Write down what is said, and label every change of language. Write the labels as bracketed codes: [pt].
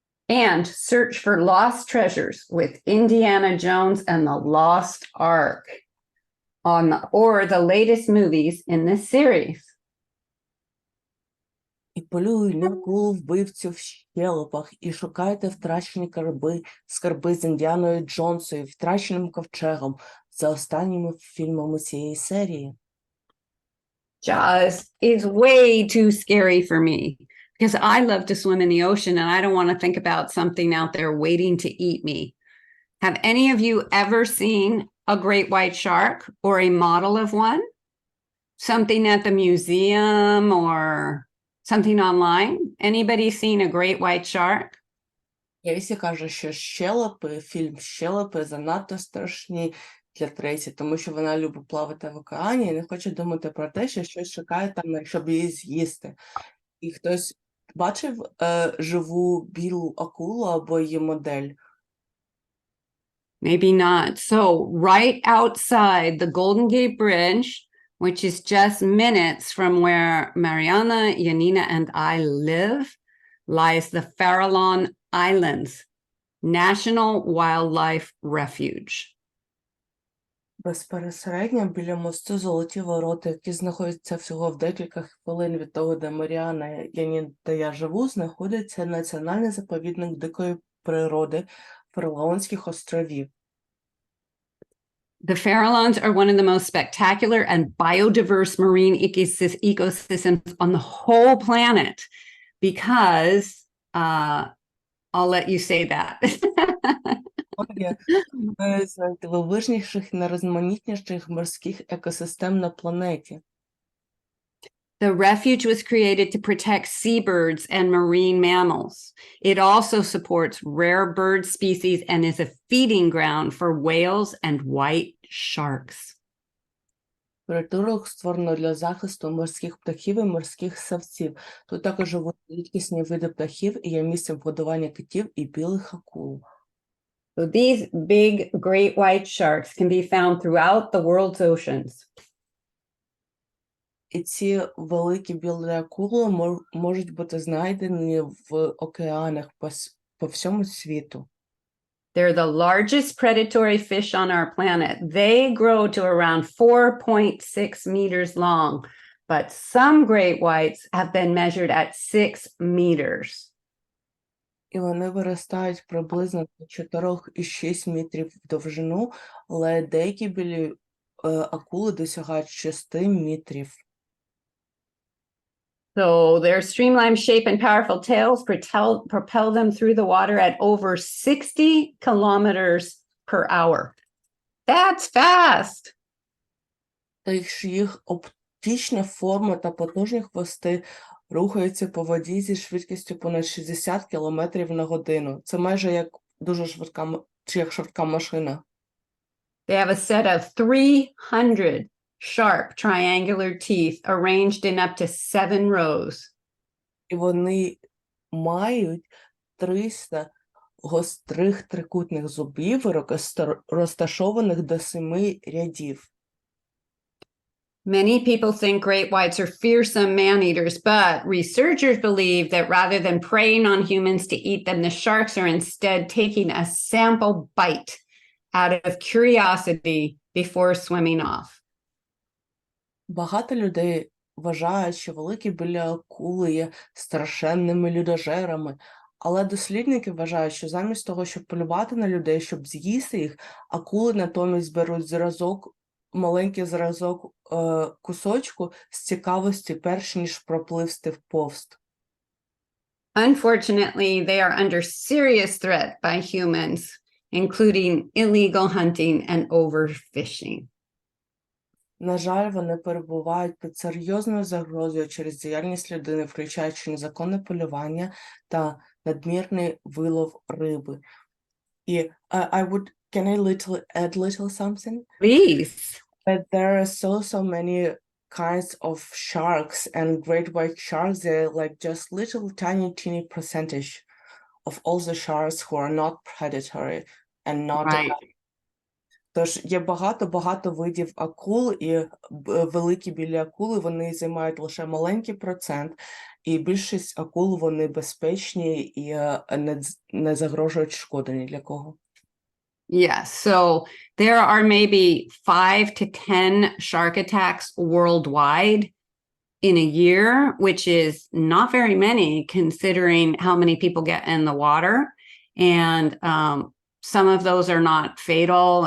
[en] And search for lost treasures with Indiana Jones and the Lost Ark or the latest movies in this series. [uk] І полюй на акул-вбивцю в щелепах, і шукайте втрачені скарби з Індіаною Джонсом і втраченим ковчегом за останніми фільмами цієї серії. [en] Jaws is way too scary for me because I love to swim in the ocean and I don't want to think about something out there waiting to eat me. Have any of you ever seen a great white shark or a model of one? Something at the museum or something online? Anybody seen a great white shark? [uk] Кейсі каже, що фільм «Щелепи» занадто страшні для Трейсі, тому що вона любить плавати в океані і не хоче думати про те, що щось чекає там, щоб її з'їсти. І хтось бачив живу білу акулу або її модель? [en] Maybe not. So right outside the Golden Gate Bridge, which is just minutes from where Mariana, Janina, and I live, lies the Farallon Islands National Wildlife Refuge. [uk] Безпосередньо біля мосту Золоті Ворота, які знаходяться всього в декілька хвилин від того, де Маріана, Яніна та я живу, знаходиться Національний заповідник дикої природи Фаралонських островів. [en] The Farallones are one of the most spectacular and biodiverse marine ecosystems on the whole planet because I'll let you say that. [uk] Одне з найдивовижніших і найрізноманітніших морських екосистем на планеті. [en] The refuge was created to protect seabirds and marine mammals. It also supports rare bird species and is a feeding ground for whales and white sharks. [uk] Притулок створено для захисту морських птахів і морських савців. Тут також живуть рідкісні види птахів і є місцем годування китів і білих акул. [en] So these big great white sharks can be found throughout the world's oceans. [uk] І ці великі білі акули можуть бути знайдені в океанах по всьому світу. [en] They're the largest predatory fish on our planet. They grow to around 4.6 meters long, but some great whites have been measured at 6 meters. [uk] І вони виростають приблизно до 4,6 метрів в довжину, але деякі білі акули досягають 6 метрів. [en] So their streamlined shape and powerful tails propel them through the water at over 60 kilometers per hour. That's fast. [uk] Їх оптична форма та потужні хвости рухаються по воді зі швидкістю понад 60 км на годину. Це майже як дуже швидка машина. [en] They have a set of 300 sharp triangular teeth arranged in up to 7 rows. [uk] І вони мають 300 гострих трикутних зубів, розташованих до 7 рядів. [en] Many people think great whites are fearsome man-eaters, but researchers believe that rather than preying on humans to eat them, the sharks are instead taking a sample bite out of curiosity before swimming off. [uk] Багато людей вважають, що великі білі акули є страшенними людожерами, але дослідники вважають, що замість того, щоб полювати на людей, щоб з'їсти їх, акули натомість беруть маленький зразок кусочку з цікавості, перш ніж пропливсти вповз. [en] Unfortunately, they are under serious threat by humans, including illegal hunting and overfishing. [uk] На жаль, вони перебувають під серйозною загрозою через діяльність людини, включаючи незаконне полювання та надмірний вилов риби. І [en] I would can I add little something? Please. But there are so many kinds of sharks, and great white sharks, they're like just little teeny percentage of all the sharks who are not predatory and not. Right. [uk] Тож є багато видів акул, і великі білі акули, вони займають лише маленький процент, і більшість акул, вони безпечні і не загрожують шкоди ні для кого. [en] Yes. So there are maybe 5 to 10 shark attacks worldwide in a year, which is not very many considering how many people get in the water. And some of those are not fatal.